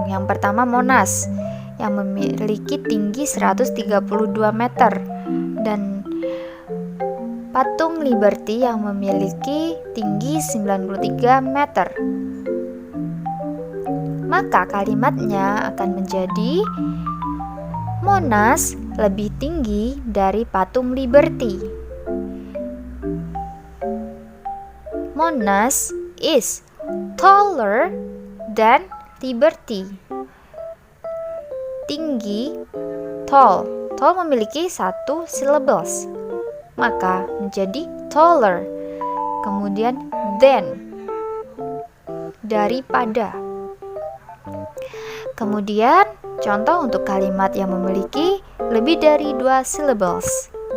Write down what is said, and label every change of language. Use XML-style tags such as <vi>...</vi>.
<id>Yang pertama Monas yang memiliki tinggi 132 meter dan patung Liberty yang memiliki tinggi 93 meter. maka kalimatnya akan menjadi Monas lebih tinggi dari patung Liberty.</id> <en>Monas is taller than Liberty.</en> <id>Tinggi, tall. Tall memiliki 1 syllables, maka menjadi taller. Kemudian than, daripada. Kemudian contoh untuk kalimat yang memiliki lebih dari 2 syllables.</id>